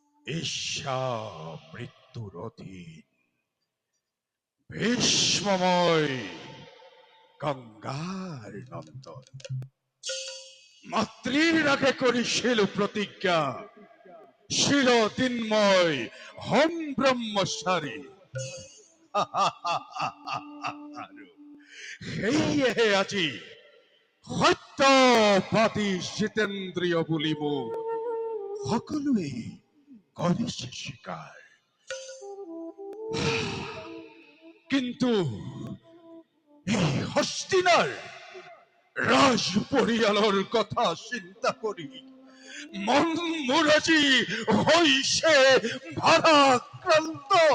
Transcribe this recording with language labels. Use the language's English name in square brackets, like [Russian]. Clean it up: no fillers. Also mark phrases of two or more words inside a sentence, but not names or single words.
[Assamese] ঈর্ষা মৃত্যুর অধীন ভীষ্মময় গঙ্গার নন্দন মাতৃর আগে করিছিল প্রতিজ্ঞা শিল তিন্ময় হম ব্রহ্মচারী সেয়ে আজি সত্যবাদী জিতেন্দ্রিয় বলিব সকলোৱে কৰিছে স্বীকাৰ কিন্তু এই হস্তিনাৰ রাজ পরিয়ালৰ কথা চিন্তা কৰি মন মোৰ আজি হৈছে ভাৰাক্ৰান্ত